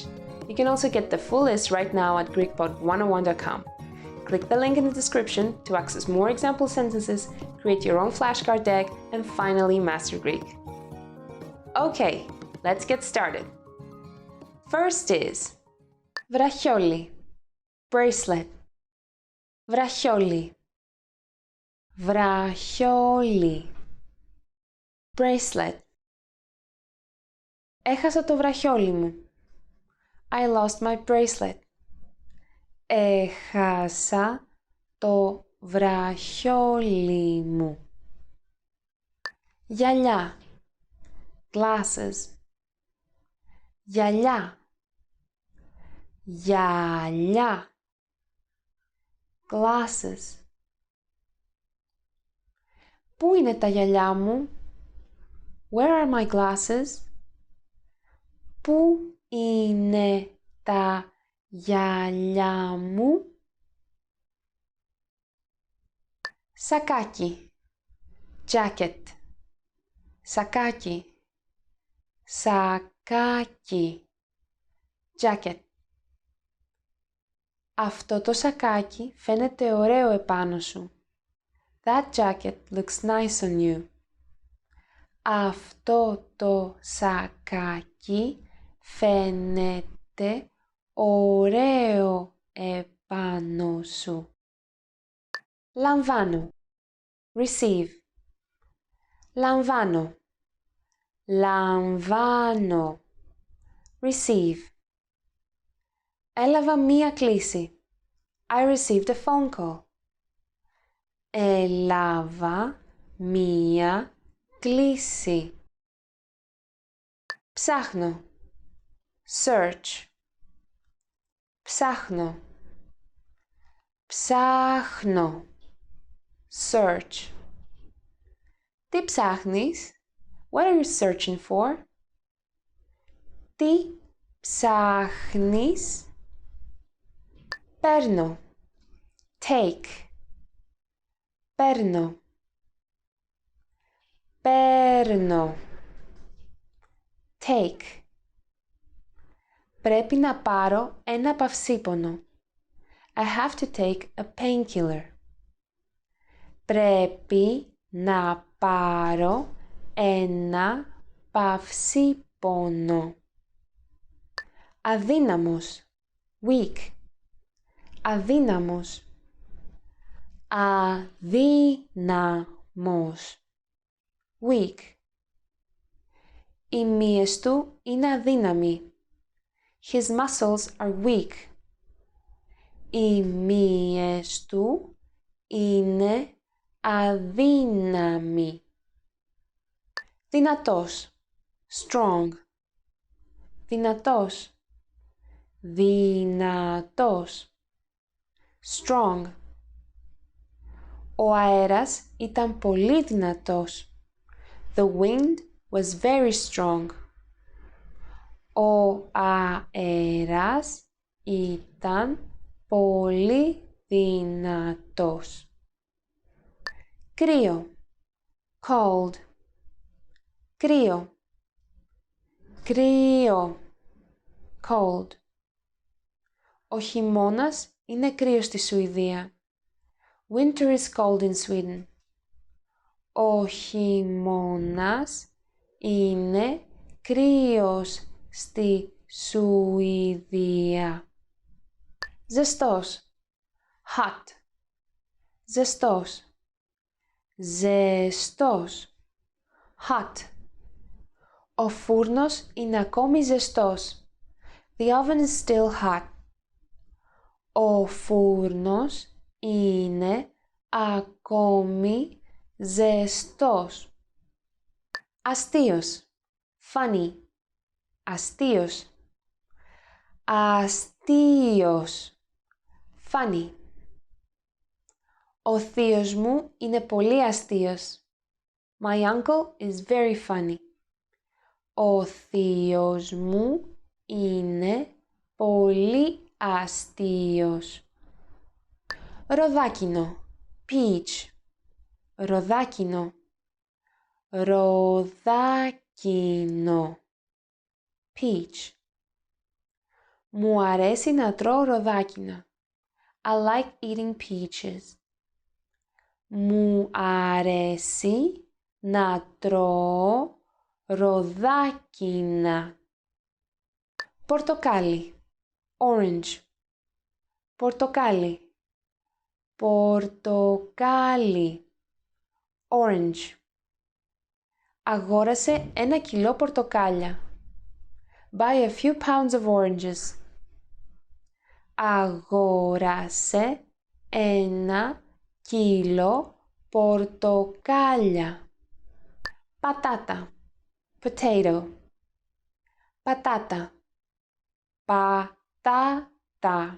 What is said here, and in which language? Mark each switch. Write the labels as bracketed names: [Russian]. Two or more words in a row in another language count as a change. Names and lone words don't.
[English] You can also get the full list right now at GreekPod101.com. Click the link in the description to access more example sentences, create your own flashcard deck, and finally master Greek. Okay, let's get started. First is βραχιόλι, bracelet, [Greek] βραχιόλι, βραχιόλι, [English] bracelet. [Greek] Έχασα το βραχιόλι μου. [English] I lost my bracelet. [Greek] Έχασα το βραχιόλι μου. Γυαλιά, glasses, γυαλιά, γυαλιά, glasses. Πού είναι τα γυαλιά μου? [English] Where are my glasses? [Greek] Πού είναι τα γυαλιά μου? Σακάκι, jacket, Σακάκι. Σακάκι. Jacket. Αυτό το σακάκι φαίνεται ωραίο επάνω σου. [English] That jacket looks nice on you. [Greek] Αυτό το σακάκι φαίνεται ωραίο επάνω σου. Λαμβάνω. Receive. Λαμβάνω. Λαμβάνω. Receive. Έλαβα μία κλήση. [English] I received a phone call. [Greek] Έλαβα μία κλήση. Ψάχνω. Search. Ψάχνω. Ψάχνω. Search. Τι ψάχνεις? [English] What are you searching for? [Greek] Τι ψάχνεις? Παίρνω. Take. Παίρνω. Παίρνω. [English] Take. [Greek] Πρέπει να πάρω ένα παυσίπονο. [English] I have to take a painkiller. [Greek] Πρέπει να πάρω ένα παυσίπονο. Αδύναμος. Weak. Αδύναμος. Αδύναμος. [English] Weak. [Greek] Οι μύες του είναι αδύναμοι. [English] His muscles are weak. [Greek] Οι μύες του είναι αδύναμοι. Δυνατός. Strong. Δυνατός. Δυνατός. [English] Strong. [Greek] Ο αέρας ήταν πολύ δυνατός. [English] The wind was very strong. [Greek] Ο αέρας ήταν πολύ δυνατός. Κρύο. Cold. Κρύο. Κρύο. [English] Cold. [Greek] Ο χειμώνας είναι κρύος στη Σουηδία. [English] Winter is cold in Sweden. [Greek] Ο χειμώνας είναι κρύος στη Σουηδία. Ζεστός. Hot. Ζεστός. Ζεστός. [English] Hot. [Greek] Ο φούρνος είναι ακόμη ζεστός. [English] The oven is still hot. [Greek] Ο φούρνος είναι ακόμη ζεστός. Αστείος. Funny. Αστείος. Αστείος. [English] Funny. [Greek] Ο θείος μου είναι πολύ αστείος. [English] My uncle is very funny. [Greek] Ο θείος μου είναι πολύ αστείος. Ροδάκινο. Peach. Ροδάκινο. Ροδάκινο. [English] Peach. [Greek] Μου αρέσει να τρώω ροδάκινα. [English] I like eating peaches. [Greek] Μου αρέσει να τρώω ροδάκινα. Πορτοκάλι. Orange. Πορτοκάλι. Πορτοκάλι. [English] Orange. [Greek] Αγόρασε 1 κιλό πορτοκάλια. [English] Buy a few pounds of oranges. [Greek] Αγόρασε 1 κιλό πορτοκάλια. Πατάτα. Potato. Πατάτα. Πατάτα.